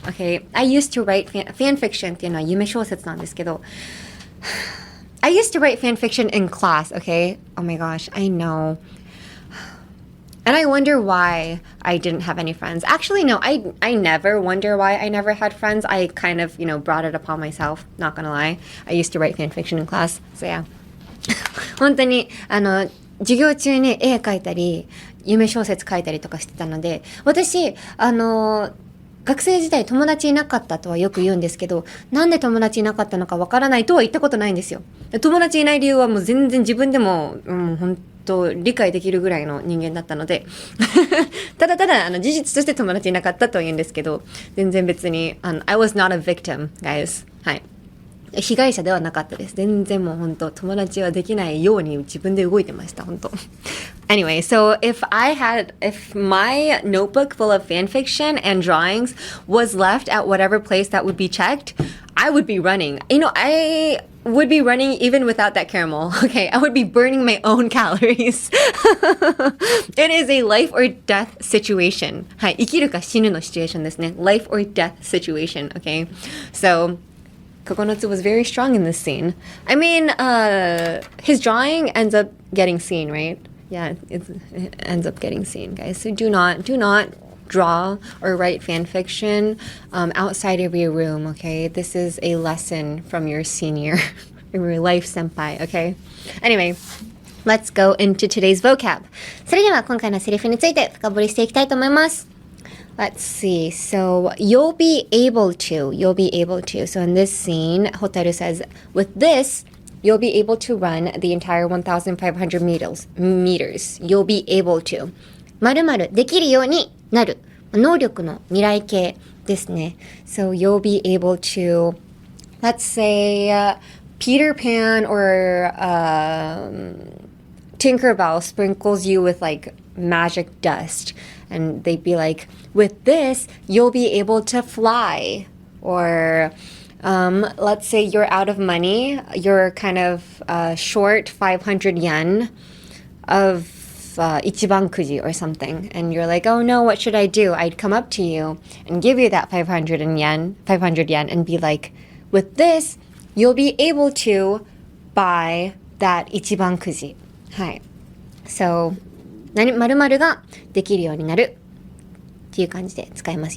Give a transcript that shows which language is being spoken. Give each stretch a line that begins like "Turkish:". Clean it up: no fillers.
English: Okay, I used to write fan fiction
Japanese: っていうのは夢小説なんですけど
English: I used to write fan fiction in class, okay? Oh my gosh, I know. And I wonder why I didn't have any friends. Actually, no, I never wonder why I never had friends. I kind of, you know, brought it upon myself, not gonna lie. I used to write fan fiction in class, so yeah.
Japanese: 本当に、授業中に絵描いたり、夢小説書いたりとかしてたので、私、学生時代友達いなかったとはよく言うんですけど、なんで友達いなかったのかわからないとは言ったことないんですよ。友達いない理由はもう全然自分でも、本当理解できるぐらいの人間だったのでただ事実として友達いなかったとは言うんですけど、全然別に
English: I was not a victim, guys.
Japanese: はい。被害者ではなかったです。全然もう本当友達はできないように自分で動いてました、本当。
English: Anyway, so if my notebook full of fan fiction and drawings was left at whatever place that would be checked, I would be running. You know, I would be running even without that caramel. Okay, I would be burning my own calories. It is a life or death situation.
Japanese: はい、生きるか死ぬのシチュエーションですね。
English: Life or death situation, okay? So, Kokonotsu was very strong in this scene. I mean, his drawing ends up getting seen, right? Yeah, it ends up getting seen, guys. So do not draw or write fan fiction outside of your room, okay? This is a lesson from your senior, your life senpai, okay? Anyway, let's go into today's vocab.
Japanese: それでは今回のセリフについて深掘りしていきたいと思います。
English: Let's see. So you'll be able to. So in this scene, Hotaru says, with this, you'll be able to run the entire 1,500 meters. You'll be able to.
Japanese: 〇〇できるようになる。能力の未来形ですね。
English: So you'll be able to, let's say, Peter Pan or Tinkerbell sprinkles you with like magic dust. And they'd be like, with this, you'll be able to fly. Or let's say you're out of money. You're kind of short 500 yen of ichiban kuji or something. And you're like, oh no, what should I do? I'd come up to you and give you that 500 yen and be like, with this, you'll be able to buy that ichiban kuji. Hi.
Japanese: So, 〇〇ができるようになるっていう感じで使います。